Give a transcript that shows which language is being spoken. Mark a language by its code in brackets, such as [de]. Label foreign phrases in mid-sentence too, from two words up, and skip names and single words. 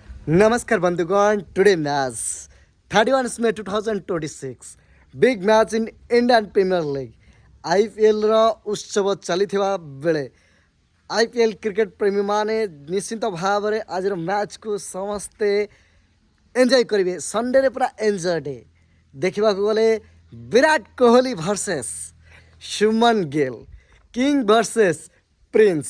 [or] ନମସ୍କାର ବନ୍ଧୁଗଣ. [en] Today match 31 May 2026 big match in Indian Premier League. [or] IPL ର ଉତ୍ସବ ଚାଲିଥିବା ବେଳେ IPL କ୍ରିକେଟ ପ୍ରେମୀମାନେ ନିଶ୍ଚିତ ଭାବରେ ଆଜିର ମ୍ୟାଚ୍କୁ ସମସ୍ତେ ଏନ୍ଜୟ କରିବେ। ସଣ୍ଡେରେ ପୁରା [en] enjoy day [or] ଦେଖିବାକୁ ଗଲେ ବିରାଟ କୋହଲି ଭର୍ସେସ୍ ସୁମନ ଗିଲ୍, [en] King versus Prince.